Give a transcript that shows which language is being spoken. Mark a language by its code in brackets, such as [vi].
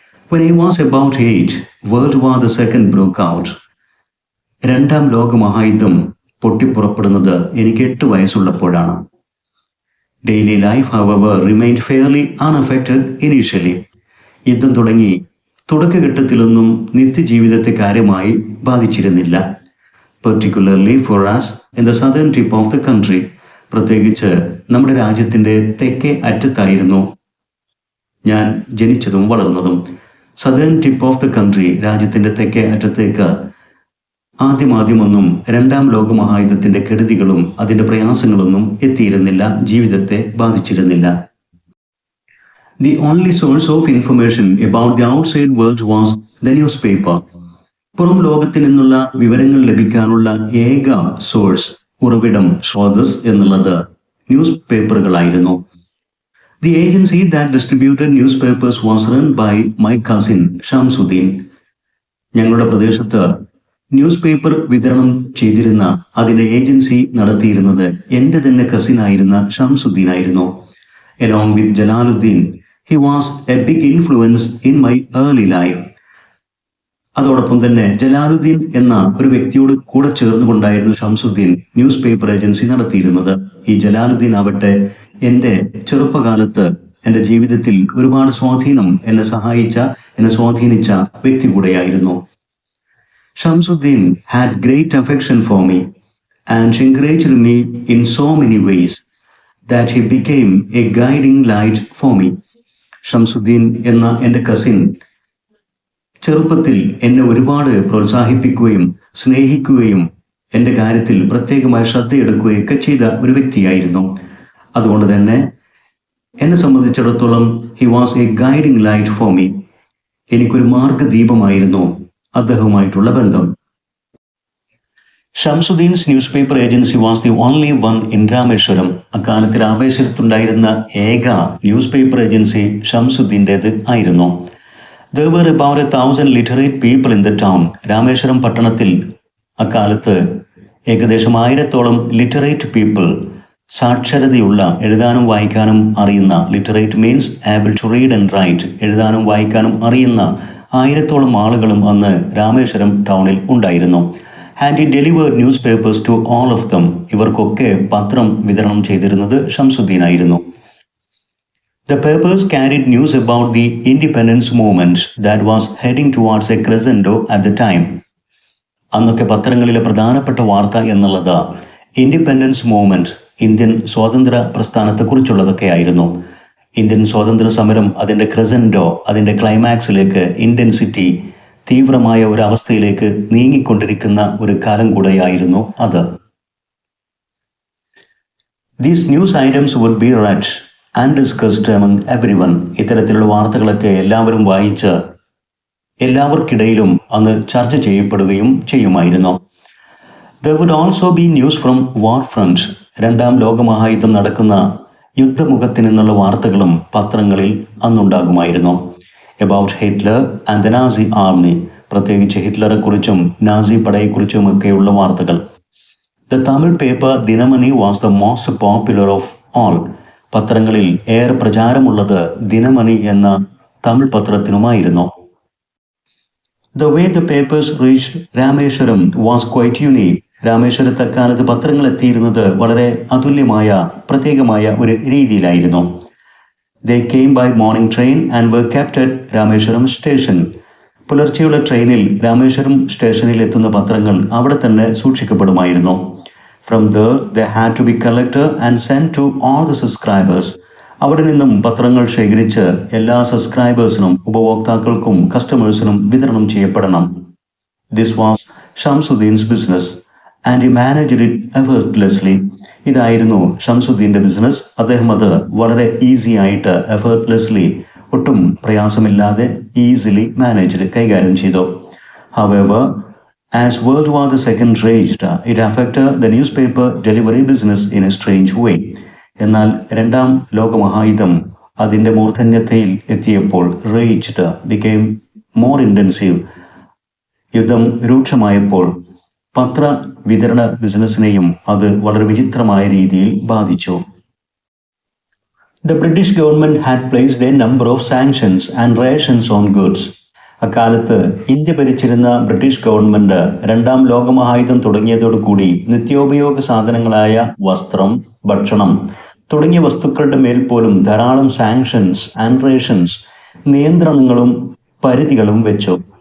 [en] When I was about 8, World War II broke out. [ml] രണ്ടാം ലോകമഹായുദ്ധം പൊട്ടിപ്പുറപ്പെടുന്നത് എനിക്ക് 8 വയസ്സുള്ളപ്പോഴാണ്. Daily life [en] however remained fairly unaffected initially. [ml] യുദ്ധം തുടങ്ങി തുടക്കഘട്ടത്തിലൊന്നും നിത്യജീവിതത്തെ കാര്യമായി ബാധിച്ചിരുന്നില്ല. [en] Particularly for us in the southern tip of the country. [ml] പ്രത്യേകിച്ച് നമ്മുടെ രാജ്യത്തിൻ്റെ തെക്കേ അറ്റത്തായിരുന്നു ഞാൻ ജനിച്ചതും വളർന്നതും. [en] southern tip of the country, [ml] രാജ്യത്തിൻ്റെ തെക്കേ അറ്റത്തേക്ക് ആദ്യമൊന്നും രണ്ടാം ലോകമഹായുദ്ധത്തിൻ്റെ കെടുതികളും അതിൻ്റെ പ്രയാസങ്ങളൊന്നും എത്തിയിരുന്നില്ല, ജീവിതത്തെ ബാധിച്ചിരുന്നില്ല. [en] The only source of information about the outside world was the newspaper. [ml] പുറം ലോകത്തിൽ നിന്നുള്ള വിവരങ്ങൾ ലഭിക്കാനുള്ള ഏക സോഴ്സ്, ഉറവിടം, സ്രോതസ് എന്നുള്ളത് news പേപ്പറുകളായിരുന്നു. [en] The agency that distributed newspapers was run by my cousin Shamsuddin. [ml] ഞങ്ങളുടെ പ്രദേശത്ത് ന്യൂസ് പേപ്പർ വിതരണം ചെയ്തിരുന്ന അതിൻ്റെ ഏജൻസി നടത്തിയിരുന്നത് എൻ്റെ തന്നെ കസിനായിരുന്ന ഷംസുദ്ദീൻ ആയിരുന്നു. [en] Along with Jalaluddin, he was a big influence in my early life. [ml] അതോടൊപ്പം തന്നെ ജലാലുദ്ദീൻ എന്ന ഒരു വ്യക്തിയോട് കൂടെ ചേർന്നുകൊണ്ടായിരുന്നു ഷംസുദ്ദീൻ ന്യൂസ് പേപ്പർ ഏജൻസി നടത്തിയിരുന്നത്. ഈ ജലാലുദ്ദീൻ ആവട്ടെ എൻ്റെ ചെറുപ്പകാലത്ത് എൻ്റെ ജീവിതത്തിൽ ഒരുപാട് എന്നെ സ്വാധീനിച്ച വ്യക്തി കൂടെയായിരുന്നു. [en] Shamsuddin had great affection for me and encouraged me in so many ways that he became a guiding light for me. [ml] Shamsuddin എന്ന എൻ്റെ കസിൻ ചെറുപ്പത്തിൽ എന്നെ ഒരുപാട് പ്രോത്സാഹിപ്പിക്കുകയും സ്നേഹിക്കുകയും എൻ്റെ കാര്യത്തിൽ പ്രത്യേകമായി ശ്രദ്ധയെടുക്കുകയൊക്കെ ചെയ്ത ഒരു വ്യക്തിയായിരുന്നു. അതുകൊണ്ട് തന്നെ എന്നെ സംബന്ധിച്ചിടത്തോളം [en] He was a guiding light for me. [ml] എനിക്കൊരു മാർഗദീപമായിരുന്നു അദ്ദേഹവുമായിട്ടുള്ള ബന്ധം. [en] Shamsuddin's newspaper agency was the only one in Rameswaram. [ml] അക്കാലത്ത് രാമേശ്വരത്തുണ്ടായിരുന്ന ഏക ന്യൂസ് പേപ്പർ ഏജൻസി ഷംസുദ്ദീൻ്റേത് ആയിരുന്നു. [en] There were about 1,000 literate people in the town. [ml] Rameswaram പട്ടണത്തിൽ അക്കാലത്ത് ഏകദേശം 1000-ഓളം [en] literate people, [ml] സാക്ഷരതയുള്ള, എഴുതാനും വായിക്കാനും അറിയുന്ന, [en] literate means able to read and write, [ml] എഴുതാനും വായിക്കാനും അറിയുന്ന 1000-ഓളം ആളുകളും അന്ന് രാമേശ്വരം ടൗണിൽ ഉണ്ടായിരുന്നു. [en] And he delivered newspapers to all of them. [ml] ഇവർക്കൊക്കെ പത്രം വിതരണം ചെയ്തിരുന്നത് ഷംസുദ്ദീനായിരുന്നു. [en] The papers carried news about the independence movement that was heading towards a crescendo at the time. [ml] അന്നൊക്കെ പത്രങ്ങളിലെ പ്രധാനപ്പെട്ട വാർത്ത എന്നുള്ളത് ഇൻഡിപെൻഡൻസ് മൂവ്മെന്റ്, ഇന്ത്യൻ സ്വാതന്ത്ര്യ പ്രസ്ഥാനത്തെക്കുറിച്ചുള്ളതൊക്കെയായിരുന്നു. ഇന്ത്യൻ സ്വാതന്ത്ര്യ സമരം അതിൻ്റെ ക്രെസൻഡോ, അതിൻ്റെ ക്ലൈമാക്സിലേക്ക്, ഇൻറ്റൻസിറ്റി, തീവ്രമായ ഒരു അവസ്ഥയിലേക്ക് നീങ്ങിക്കൊണ്ടിരിക്കുന്ന ഒരു കാലം കൂടെയായിരുന്നു അത്. [en] These news items would be read and discussed among everyone. [ml] ഇത്തരത്തിലുള്ള വാർത്തകളൊക്കെ എല്ലാവരും വായിച്ച് എല്ലാവർക്കിടയിലും അന്ന് ചർച്ച ചെയ്യപ്പെടുകയും ചെയ്യുമായിരുന്നു. [en] There would also be news from war front. [ml] രണ്ടാം ലോകമഹായുദ്ധം നടക്കുന്ന യുദ്ധമുഖത്ത് നിന്നുള്ള വാർത്തകളും പത്രങ്ങളിൽ അന്നുണ്ടാകുമായിരുന്നു. [en] About Hitler and the Nazi army. [ml] പ്രത്യേകിച്ച് ഹിറ്റ്ലറെ കുറിച്ചും നാസി പടയെക്കുറിച്ചുമൊക്കെയുള്ള വാർത്തകൾ. [en] The Tamil paper Dinamani was the most popular of all. [ml] പത്രങ്ങളിൽ ഏറെ പ്രചാരമുള്ളത് ദിനമണി എന്ന Tamil പത്രത്തിനുമായിരുന്നു. [en] The way the papers reached Rameshwaram was quite unique. [ml] രാമേശ്വരത്ത് അക്കാലത്ത് പത്രങ്ങൾ എത്തിയിരുന്നത് വളരെ അതുല്യമായ പ്രത്യേകമായ ഒരു രീതിയിലായിരുന്നു. [en] They came by morning train and were kept at Rameswaram station. [ml] പുലർച്ചെയുള്ള ട്രെയിനിൽ രാമേശ്വരം സ്റ്റേഷനിൽ എത്തുന്ന പത്രങ്ങൾ അവിടെ തന്നെ സൂക്ഷിക്കപ്പെടുമായിരുന്നു. [en] From there, they had to be collected and sent to all the subscribers. [ml] അവിടെ നിന്നും പത്രങ്ങൾ ശേഖരിച്ച് എല്ലാ സബ്സ്ക്രൈബേഴ്സിനും ഉപഭോക്താക്കൾക്കും കസ്റ്റമേഴ്സിനും വിതരണം ചെയ്യപ്പെടണം. [en] This was Shamsuddin's business and he managed it effortlessly. [ml] ഇതായിരുന്നു ഷംസുദ്ദീൻ്റെ ബിസിനസ്. അദ്ദേഹം അത് വളരെ ഈസി ആയിട്ട് എഫേർട്ട്ലെസ്ലി ഒട്ടും പ്രയാസമില്ലാതെ ഈസിലി മാനേജ് കൈകാര്യം ചെയ്തു. [en] However, as World War II raged, it affected the newspaper delivery business in a strange way. [ml] എന്നാൽ രണ്ടാം ലോകമഹായുദ്ധം അതിൻ്റെ മൂർധന്യതയിൽ എത്തിയപ്പോൾ [en] Raged became more intensive. [ml] യുദ്ധം രൂക്ഷമായപ്പോൾ പത്ര വിതരണ ബിസിനസ്സിനെയും അത് വളരെ വിചിത്രമായ രീതിയിൽ ബാധിച്ചു. [en] The British government had placed a number of sanctions and rations on goods. [ml] അക്കാലത്ത് ഇന്ത്യ ഭരിച്ചിരുന്ന ബ്രിട്ടീഷ് ഗവൺമെന്റ് രണ്ടാം ലോകമഹായുദ്ധം തുടങ്ങിയതോടുകൂടി നിത്യോപയോഗ സാധനങ്ങളായ വസ്ത്രം, ഭക്ഷണം തുടങ്ങിയ വസ്തുക്കളുടെ മേൽ പോലും ധാരാളം [en] sanctions and rations, [ml] നിയന്ത്രണങ്ങളും പരിധികളും വെച്ചു.